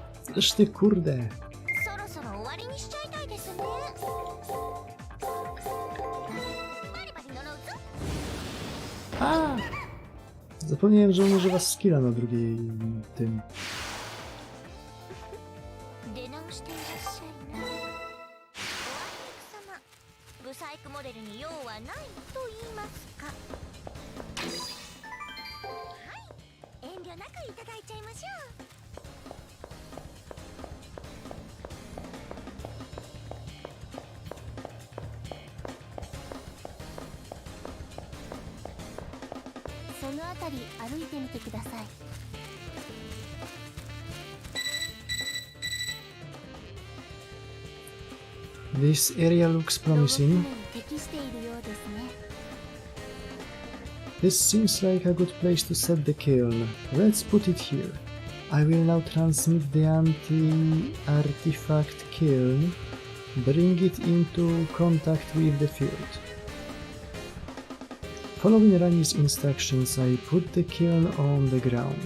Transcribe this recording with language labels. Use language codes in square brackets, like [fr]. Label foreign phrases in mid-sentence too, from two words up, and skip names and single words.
[pl] Reszty kurde. [ja] そろそろ終わりにしちゃいたいですね。バリバリ呪うぞ。 [pl] A! Zapomniałem, że on używa skilla na drugiej tym. [ja] 出直していらっしゃいな。おあいにく様、ブサイクモデルに用はないと言いますか。はい、遠慮なくいただいちゃいましょう。そのあたり歩いてみてください。 [en] This area looks promising. [ja] 適しているようですね。 [en] This seems like a good place to set the kiln. Let's put it here. I will now transmit the anti-artifact kiln. Bring it into contact with the field. Following Rani's instructions, I put the kiln on the ground.